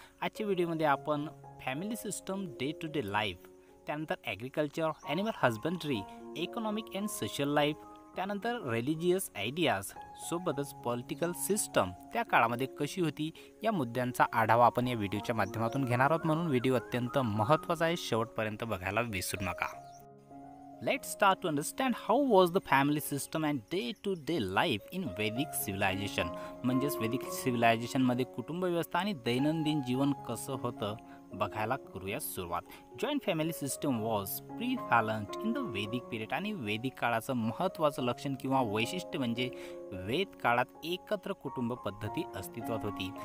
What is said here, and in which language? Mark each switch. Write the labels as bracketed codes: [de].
[mr] आजच्या व्हिडिओमध्ये आपण family system, day to day life, त्यानंतर agriculture, animal husbandry, economic and social life, त्यानंतर रिलिजियस आयडियाज सोबतच पॉलिटिकल सिस्टम त्या काळामध्ये कशी होती या मुद्द्यांचा आढावा आपण या व्हिडिओच्या माध्यमातून घेणार आहोत. म्हणून व्हिडिओ अत्यंत महत्त्वाचा आहे, शेवटपर्यंत बघायला विसरू नका. [en] Let's start to understand how was the family system and day-to-day life in Vedic civilization. [mr] म्हणजेच वेदिक सिव्हिलायझेशनमध्ये कुटुंब व्यवस्था आणि दैनंदिन जीवन कसं होतं बघायला करूया सुरुवात. [en] Joint family system was prevalent in the Vedic period. [mr] आणि वेदिक काळाचं महत्त्वाचं लक्षण किंवा वैशिष्ट्य म्हणजे वेद काळात एकत्र कुटुंब पद्धती अस्तित्वात होती.